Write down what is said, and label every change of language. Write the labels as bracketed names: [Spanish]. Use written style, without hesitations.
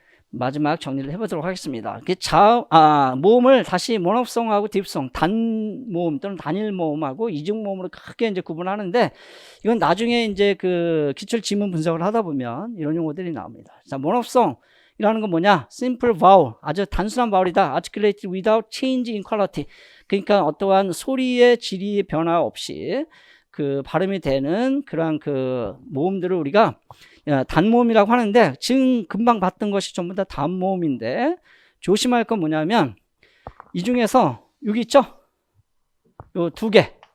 [Korean] 마지막 정리를 해보도록 하겠습니다. 모음을 다시 모노성하고 딥성, 단모음 또는 단일 모음하고 이중 모음으로 크게 이제 구분하는데, 이건 나중에 이제 그 기출 지문 분석을 하다 보면 이런 용어들이 나옵니다. 자, 모노성이라는 건 뭐냐? simple vowel, 아주 단순한 바울이다. [English] articulated without change in quality. [Korean] 그러니까 어떠한 소리의 질의 변화 없이 그 발음이 되는 그러한 그 모음들을 우리가 단모음이라고 하는데, 지금 금방 봤던 것이 전부 다 단모음인데 조심할 건 뭐냐면 이 중에서 여기 있죠? 요 2개.